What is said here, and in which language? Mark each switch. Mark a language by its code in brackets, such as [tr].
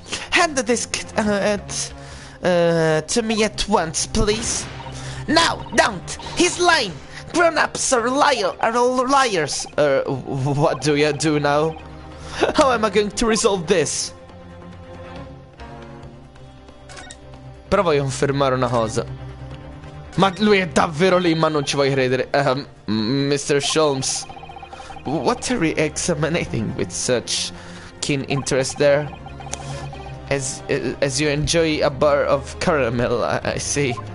[en] Hand the disc to me at once, please. No, don't! He's lying! Grown-ups are liars! What do you do now? How am I going to resolve this? [it] Però voglio confermare una cosa. Ma lui è davvero lì, ma non ci voglio credere. [en] Mr. Sholmes, what are you examining with such keen interest there? As you enjoy a bar of caramel, I see.